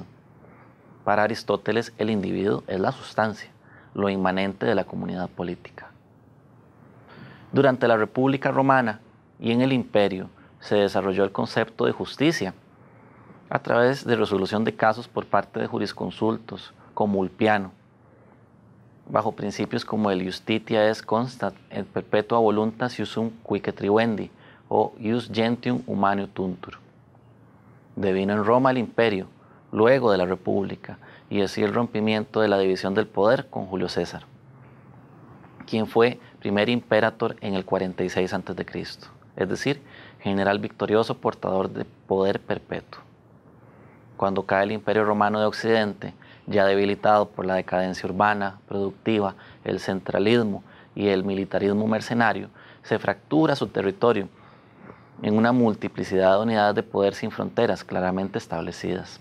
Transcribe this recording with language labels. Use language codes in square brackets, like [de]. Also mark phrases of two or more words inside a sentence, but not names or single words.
[es] Para Aristóteles, el individuo es la sustancia, lo inmanente de la comunidad política. Durante la República Romana y en el Imperio se desarrolló el concepto de justicia a través de resolución de casos por parte de jurisconsultos como Ulpiano, bajo principios como el [la] Justitia est constat et perpetua voluntas iusum quique trivendi [es] o [la] Ius gentium humanium tuntur. [es] Devino en Roma el Imperio, luego de la República, y así el rompimiento de la división del poder con Julio César, quien fue primer imperator en el 46 a.C., es decir, general victorioso portador de poder perpetuo. Cuando cae el Imperio Romano de Occidente, ya debilitado por la decadencia urbana, productiva, el centralismo y el militarismo mercenario, se fractura su territorio en una multiplicidad de unidades de poder sin fronteras claramente establecidas.